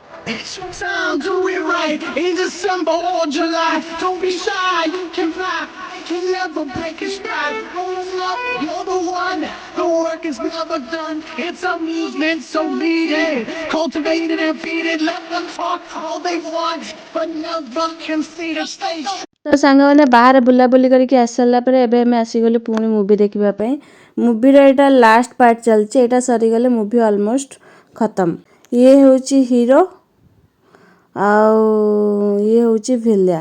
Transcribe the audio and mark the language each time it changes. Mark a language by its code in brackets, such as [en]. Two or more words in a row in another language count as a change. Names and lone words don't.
[en] It's your time, do it right. In December or July, don't be shy, you can fly. Can never break your stride. Roll up, you're the one. The work is never done. It's a movement, so lead it. Cultivate it and feed it. Let them talk all they want, but never can see the stage. [or] ତ ସାଙ୍ଗମାନେ ବାହାରେ ବୁଲାବୁଲି କରିକି ଆସିସାରିଲା ପରେ ଏବେ ଆମେ ଆସିଗଲୁ ପୁଣି ମୁଭି ଦେଖିବା ପାଇଁ। ମୁଭିର ଏଇଟା [en] last part [or] ଚାଲିଛି, ଏଇଟା ସରିଗଲେ ମୁଭି ଅଲମୋଷ୍ଟ ଖତମ। ଇଏ ହେଉଛି ହିରୋ ଆଉ ଇଏ ହେଉଛି ଭିଲିଆନ୍।